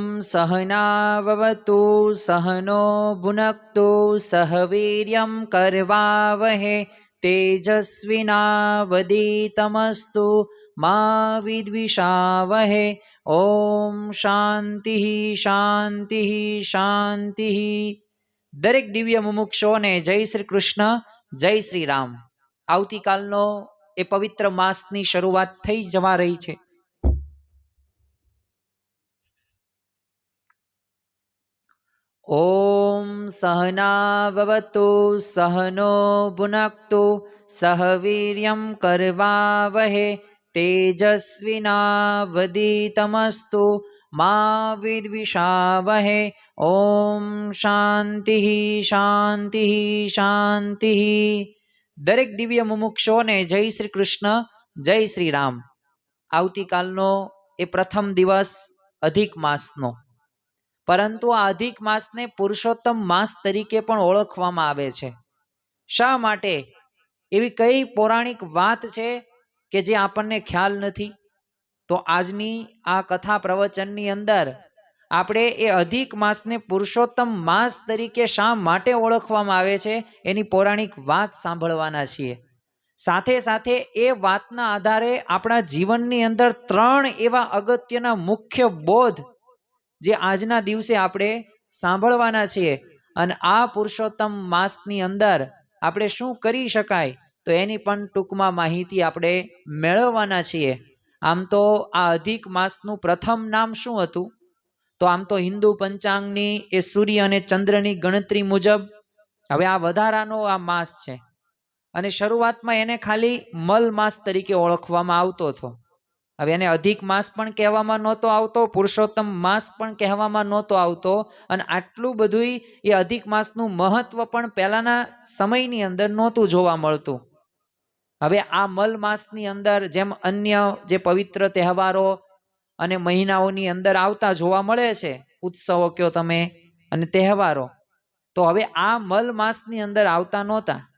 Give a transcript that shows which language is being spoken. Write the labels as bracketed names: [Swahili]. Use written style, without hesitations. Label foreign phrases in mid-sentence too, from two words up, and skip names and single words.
[Sanskrit] सहनाववतु सहनो भुनक्तु सह वीर्यं करवावहे तेजस्विनावधीतमस्तु मा विद्विषावहे। ओम शांति शांति शांति। [Gujarati] દરેક દિવ્ય મુમુક્ષોને જય શ્રી કૃષ્ણ, જય શ્રી રામ। આવતીકાલનો એ પવિત્ર માસની શરૂઆત થઈ જવા રહી છે। [Sanskrit] ओम सहनाववतु सहनो भुनक्तु सह वीर्यं करवावहे तेजस्विनावधीतमस्तु मा विद्विषावहे। ओम शांति शांति शांति। [Gujarati] દરેક દિવ્ય મુમુક્ષોને જય શ્રી કૃષ્ણ, જય શ્રી રામ। આવતીકાલનો એ પ્રથમ દિવસ અધિક માસનો, પરંતુ આ અધિક માસ ને પુરુષોત્તમ માસ તરીકે પણ ઓળખવામાં આવે છે। શા માટે? એવી કઈ પૌરાણિક વાત છે કે જે આપણને ખ્યાલ નથી। તો આજની આ કથા પ્રવચનની અંદર આપણે એ અધિક માસ ને પુરુષોત્તમ માસ તરીકે શા માટે ઓળખવામાં આવે છે એની પૌરાણિક વાત સાંભળવાના છીએ। સાથે સાથે એ વાતના આધારે આપણા જીવનની અંદર 3 એવા અગત્યના મુખ્ય બોધ જે આજના દિવસે આપણે સાંભળવાના છીએ। અને આ પુરુષોત્તમ માસની અંદર આપણે શું કરી શકાય તો એની પણ ટૂંકમાં માહિતી આપણે મેળવવાના છીએ। આમ તો આ અધિક માસનું પ્રથમ નામ શું હતું? તો આમ તો હિંદુ પંચાંગની એ સૂર્ય અને ચંદ્રની ગણતરી મુજબ હવે આ વધારાનો આ માસ છે અને શરૂઆતમાં એને ખાલી મલ માસ તરીકે ઓળખવામાં આવતો હતો। હવે એને અધિક માસ પણ કહેવામાં નહોતો આવતો, પુરુષોત્તમ માસ પણ કહેવામાં નહોતો આવતો। અને આટલું બધું એ અધિક માસનું મહત્વ પણ પહેલાના સમયની અંદર નહોતું જોવા મળતું। હવે આ મલ માસની અંદર જેમ અન્ય જે પવિત્ર તહેવારો અને મહિનાઓની અંદર આવતા જોવા મળે છે, ઉત્સવો કયો તમે અને તહેવારો, તો હવે આ મલ માસની અંદર આવતા નહોતા।